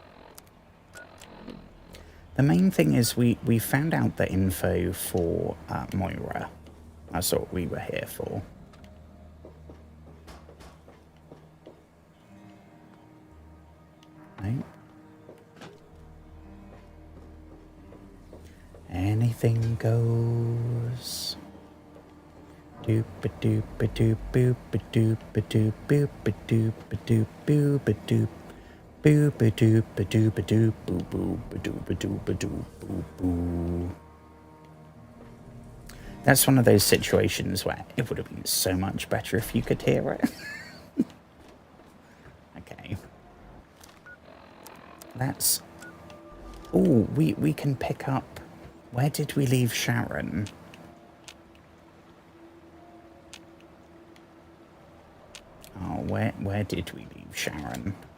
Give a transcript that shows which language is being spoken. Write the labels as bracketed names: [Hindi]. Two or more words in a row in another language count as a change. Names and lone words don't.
[English] The main thing is we found out the info for Moira. That's what we were here for. No. Anything goes. Doop a doop a doop boop a doop a doop boop a doop a doop boop a doop. Boop a doop a doop a doop boo boo a doop a doop a doop boo boo. That's one of those situations where it would have been so much better if you could hear it. Okay. That's... Oh, we can pick up... Where did we leave Sharon? Oh, where did we leave Sharon?